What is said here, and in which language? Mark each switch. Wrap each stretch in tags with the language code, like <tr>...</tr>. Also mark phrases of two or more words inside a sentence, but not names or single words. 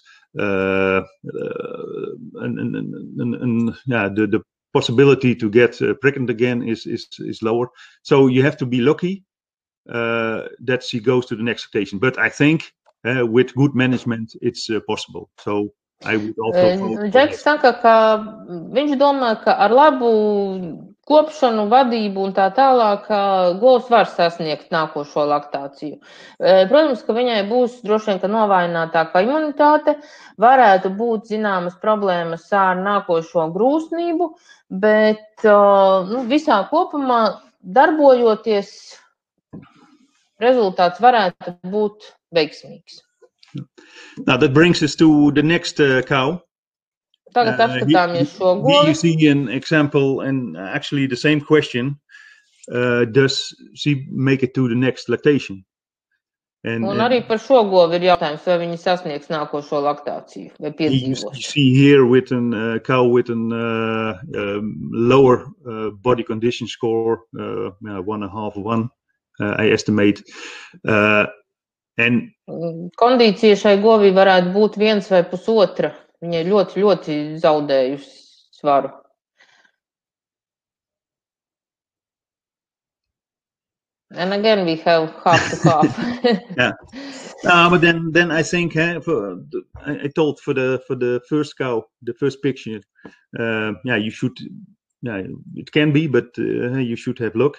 <en>The possibility to get pregnant again is lower. So you have to be lucky that she goes to the next lactation. But I think with good management, it's possible. So I would also.</en> <lv>Džeks saka, ka viņš domā, ka ar labu kopšanu, vadību un tā tālāk govs var sasniegt nākošo laktāciju. Protams, ka viņai būs droši vien, ka novājinātāka imunitāte, varētu būt zināmas problēmas ar nākošo grūsnību, bet visā kopumā darbojoties, rezultāts varētu būt veiksmīgs.</lv> <en>Now that brings us to the next cow.</en> <lv>Tagad apskatāmies šo govi.</lv> <en>Here you see an example and actually the same question. Does she make it to the next lactation?</en> <lv>Un arī par šo govi ir jautājums, vai viņi sasniegs nākošo laktāciju vai piedzīvošanu.</lv> <en>You see here with a cow with a lower body condition score, 1.5, 1, I estimate.</en> <lv>Kondīcija šai govī varētu būt 1 vai 1,5. Viņa ir ļoti, ļoti zaudējusi svaru.</lv> <en>And again, we have half to half. Yeah. But then I think I told for the first cow, the first picture, you should, it can be, but you should have luck.</en>